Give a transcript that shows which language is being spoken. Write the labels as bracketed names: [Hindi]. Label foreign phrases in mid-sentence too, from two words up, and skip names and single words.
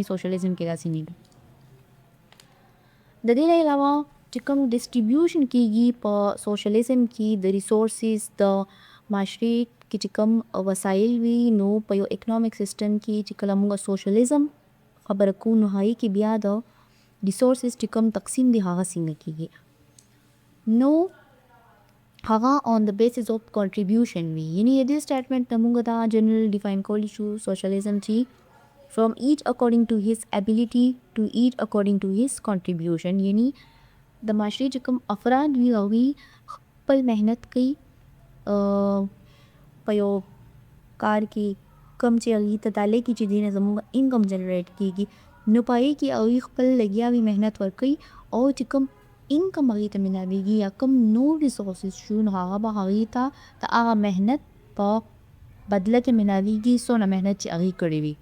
[Pashto] سوشلیزم کې داسې نه وي. د دې نه علاوه چې کوم ډسټریبیوشن کېږي په سوشلیزم کې د ریسورسز د معاشرې کې چې کوم وسایل وي نو په یو [English] economic system [Pashto] کې چې کله موږ سوشلیزم خبره کوو نو هغې کې بیا د ریسورسز چې کوم تقسیم دی هغه څنګه کېږي نو هغه [English] on the basis of contribution [Pashto] وي. یعنی د دې سټیټمنټ نه موږ دا [English] general define [Pashto] کولی شو سوشلیزم چې [English] from each according to his ability to each according to his contribution. [Pashto] یعنی د معاشرې چې کوم افراد وي هغوی خپل محنت کوي په یو کار کې کوم چې هغوی ته دا لګي چې دې نه زموږ [English] income generate [Pashto] کېږي نو په هغې کې هغوی خپل لګیا وي، محنت ورکوي او چې کوم انکم هغې ته میلامیږي یا کوم نور ریسورسز شو نو هغه به هغې ته د هغه محنت په بدله کې میلامیږي څومره محنت چې هغې کړې وي.